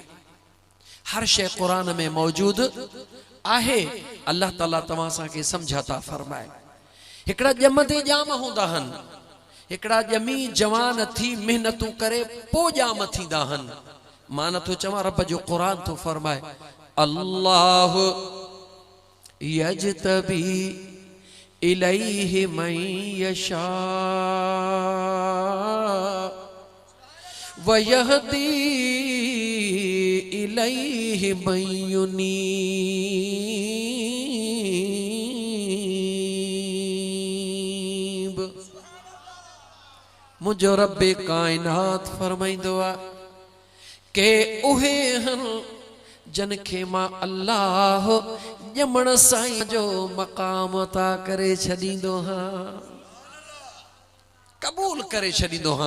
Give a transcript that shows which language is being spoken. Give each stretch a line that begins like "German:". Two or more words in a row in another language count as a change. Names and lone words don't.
Sindhi: हर शइ क़ुरान में मौजूद आहे। अल्लाह ताला तव्हां सां समझाता फरमाए। हिकड़ा ॼमदे ॼाम हूंदा हन, हिकड़ा ॼमी जवान थी मेहनतूं करे पो ॼाम थींदा हन। मां नथो चवां, रब जो क़ुरान तो फरमाए
Arabic: الله يجتبي إليه من يشاء ويهدي إليه من ينيب.
Sindhi: मुझो रब्बे कायनात फरमाइंदो आ के उहे हन जन खे मां अल्लाह ॼमण साईं जो मक़ाम अता करे छॾींदो हां, क़बूल करे छॾींदो हां।